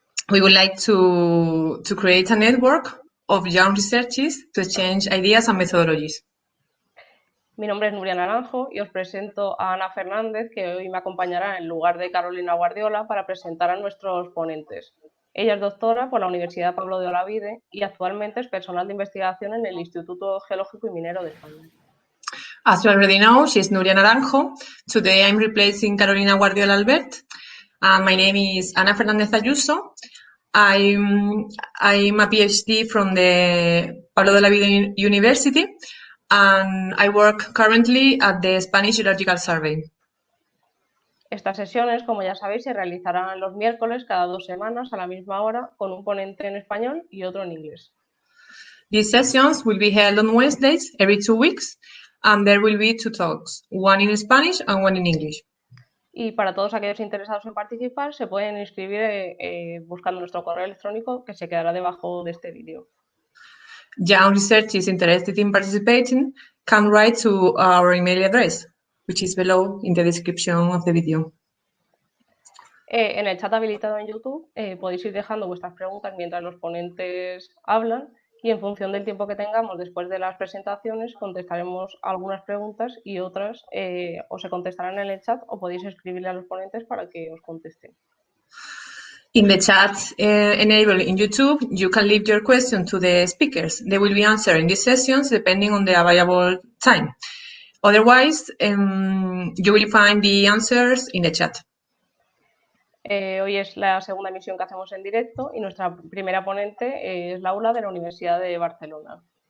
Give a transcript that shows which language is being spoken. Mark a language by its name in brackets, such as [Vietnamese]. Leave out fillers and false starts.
[English] We would like to create a network of young researchers to exchange ideas and methodologies. [Spanish] Mi nombre es Nuria Naranjo y os presento a Ana Fernández, que hoy me acompañará en lugar de Carolina Guardiola para presentar a nuestros ponentes. Ella es doctora por la Universidad Pablo de Olavide y actualmente es personal de investigación en el Instituto Geológico y Minero de España. [English] As you already know, she's Nuria Naranjo. Today I'm replacing Carolina Guardiola Albert. My name is Ana Fernández Ayuso. I'm a PhD from the Pablo de Olavide University, and I work currently at the Spanish Geological Survey. [Spanish] Estas sesiones, como ya sabéis, se realizarán los miércoles cada 2 semanas a la misma hora con un ponente en español y otro en inglés. [English] These sessions will be held on Wednesdays every 2 weeks, and there will be 2 talks, one in Spanish and one in English. [Spanish] Y para todos aquellos interesados en participar, se pueden inscribir buscando nuestro correo electrónico que se quedará debajo de este vídeo. [English] Young researchers interested in participating can write to our email address, which is below in the description of the video. [Spanish] En el chat habilitado en YouTube podéis ir dejando vuestras preguntas mientras los ponentes hablan y en función del tiempo que tengamos después de las presentaciones contestaremos algunas preguntas y otras o se contestarán en el chat o podéis escribirle a los ponentes para que os contesten. [English] In the chat enabled in YouTube, you can leave your question to the speakers. They will be answered in these sessions depending on the available time. Otherwise, you will find the answers in the chat. [Spanish] Hoy es la segunda emisión que hacemos en directo y nuestra primera ponente es Laura de la Universidad de Barcelona.